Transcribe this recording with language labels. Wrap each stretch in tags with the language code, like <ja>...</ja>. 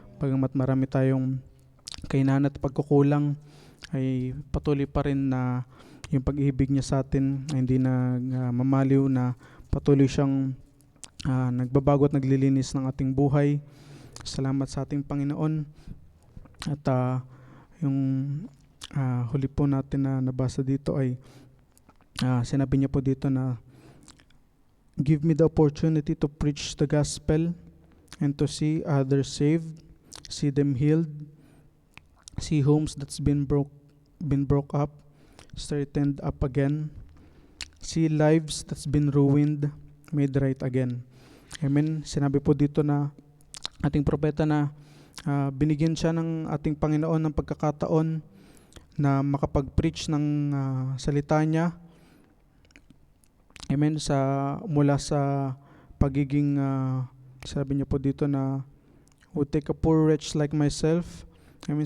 <tl>Bagamat marami tayong kahinaan at pagkukulang, ay patuloy pa rin na yung pag-ibig niya sa atin ay hindi na mamaliw, na patuloy siyang nagbabago at naglilinis ng ating buhay. Salamat sa ating Panginoon. At yung huli po natin na nabasa dito ay sinabi niya po dito na</tl> <en>give me the opportunity to preach the gospel and to see others saved, see them healed, see homes that's been broke up straightened up again, see lives that's been ruined made right again. Amen.</en> <tl>Sinabi po dito na ating propeta na binigyan siya ng ating Panginoon ng pagkakataon na makapag-preach ng salita niya. Amen. Mula sa pagiging sabi niya po dito na</tl> <en>would take a poor wretch like myself.</en> <tl>Amen.</tl>